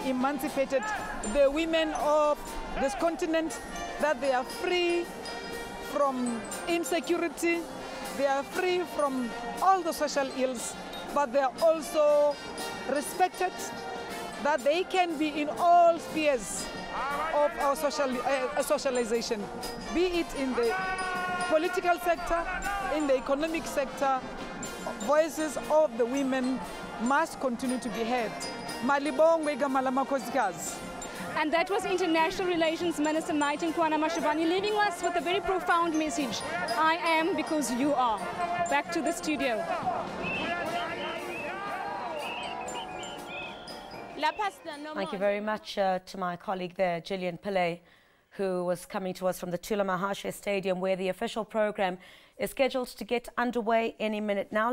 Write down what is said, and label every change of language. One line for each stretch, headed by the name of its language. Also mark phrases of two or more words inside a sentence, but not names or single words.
English: emancipated the women of this continent, that they are free from insecurity, they are free from all the social ills, but they are also respected, that they can be in all spheres of our socialization, be it in the political sector, in the economic sector. Voices of the women must continue to be heard.
Zulu: Malibongwe igama lamakhosikazi.
English: And that was International Relations Minister Nkwana Mashivani leaving us with a very profound message. I am because you are. Back to the studio. Thank you very much to my colleague there, Gillian Pillay, who was coming to us from the Thulamahashe Stadium, where the official program is scheduled to get underway any minute now.